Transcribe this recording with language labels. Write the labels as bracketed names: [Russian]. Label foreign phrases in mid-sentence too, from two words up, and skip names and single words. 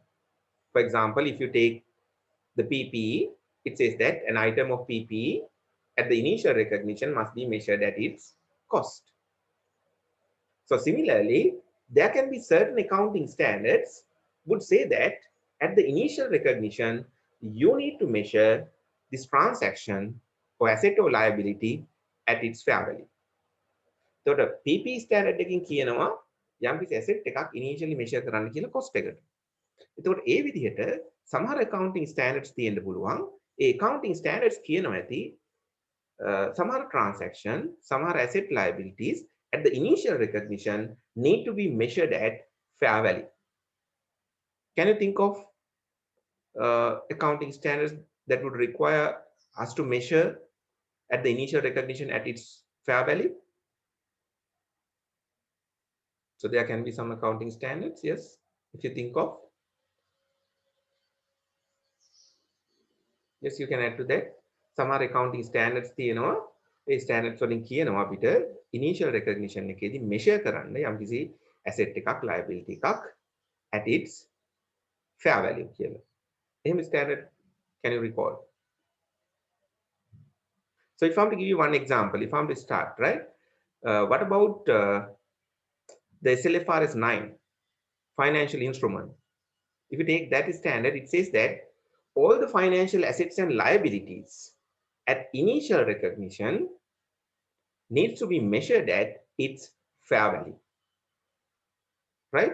[English] For example, if you take the PPE, it says that an item of PPE at the initial recognition must be measured at its cost. So similarly, there can be certain accounting standards would say that at the initial recognition, you need to measure this transaction or asset or liability at its fair value. [Sinhala] එතකොට [English] PP standard [Sinhala] එකකින් කියනවා යම්කිසි asset එකක් [English] initially measure [Sinhala] කරන්න කියලා cost එකට. එතකොට ඒ විදිහට සමහර [English] accounting standards [Sinhala] තියෙන්න පුළුවන්. [English] ඒ accounting standards [Sinhala] කියනවා ඇති සමහර [English] transaction, සමහර asset liabilities at the initial recognition need to be measured at fair value. Can you think of accounting standards that would require us to measure at the initial recognition at its fair value? So there can be some accounting standards, yes, if you think of. Yes, you can add to that. [Sinhala] Samaha [English] accounting standards [Sinhala] තියෙනවා. ඒ standards වලින් කියනවා අපිට [English] initial recognition [Sinhala] එකේදී measure කරන්න යම්කිසි asset එකක් liability එකක් [English] at its fair value [Sinhala] කියලා. [English] එහෙම standard can you recall? So if I'm to give you one example, if I'm to start, right? What about the SLFRS 9 financial instrument? If you take that standard, it says that all the financial assets and liabilities at initial recognition needs to be measured at its fair value, right?